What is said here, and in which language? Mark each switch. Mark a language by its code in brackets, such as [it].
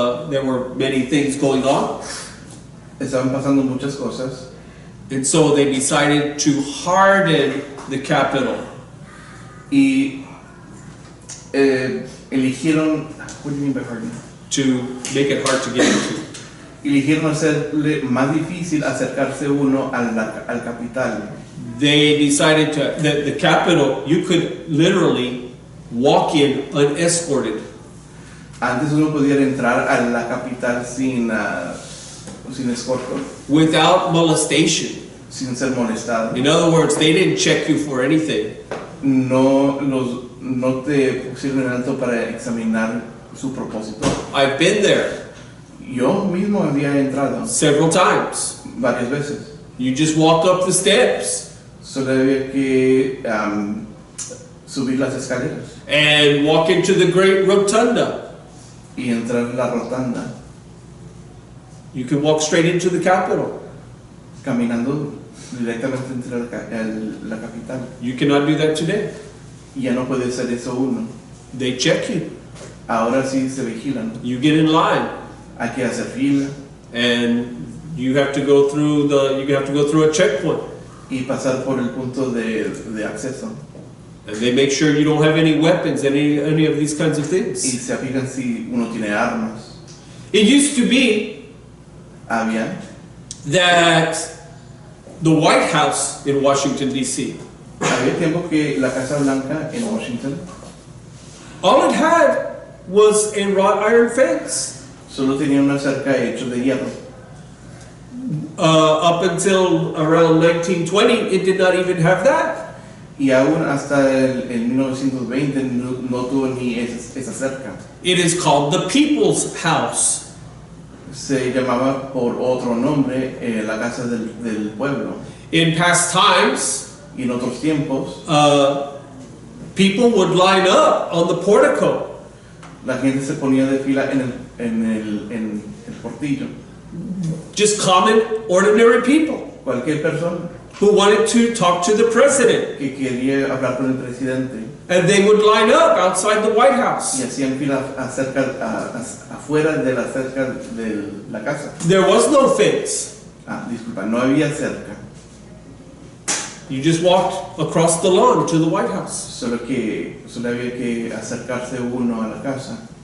[en] there were many things going on. [es] estaban pasando muchas cosas. [en] And so they decided to harden the capital. [es] Y eligieron, [en] what do you mean by harden? To make it hard to get into. [es] Eligieron hacerle más difícil acercarse uno al capital. [en] They decided that the capital, you could literally walk in unescorted. [es] Antes uno podía entrar a la capital sin escorto, [en] Without molestation. [es] sin ser molestado. [en] In other words, they didn't check you for anything. [es] No te pusieron en alto para examinar su propósito. [en] I've been there [es] Yo mismo había entrado [en] several times. [es] varias veces. [en] You just walk up the steps [es] Solo había que subir las escaleras [en] and walk into the great rotunda. [es] y entrar a la rotunda, [en] You can walk straight into the capital. [es] caminando directamente entre la capital. [en] You cannot do that today. [es] Y ya no puede hacer eso uno. [en] They check you. [es] Ahora sí se vigilan. [en] You get in line, [es] Hay que hacer fila [en] and you have to go through a checkpoint, [es] y pasar por el punto de acceso. [en] and they make sure you don't have any weapons, any of these kinds of [es] Y [en] things. [es] se fijan si uno tiene armas. [en] It used to be [es] Había [en] that the White House in Washington D.C. [es] tiempo que la Casa Blanca en Washington [en] all it had was a wrought iron fence. [es] solo tenía una cerca hecha de hierro. [en] Up until around 1920, it did not even have that. [es] Y aún hasta el 1920 no tuvo ni esa cerca. [en] It is called the People's House. [es] se llamaba por otro nombre la casa del pueblo. [en] In past times, [es] Y en otros tiempos, [en] people would line up on the portico. [es] la gente se ponía de fila en el portillo. [en] Just common, ordinary people [es] Cualquier persona [en] who wanted to talk to the president. [es] que quería hablar con el presidente. [en] And they would line up outside the White [es] Y [en] House. [es] hacían fila afuera de la cerca de la casa. [en] There was no fence. [es] Disculpa, no había cerca. [en] You just walked across the lawn to the White House. [es] Solo había que acercarse uno a la casa.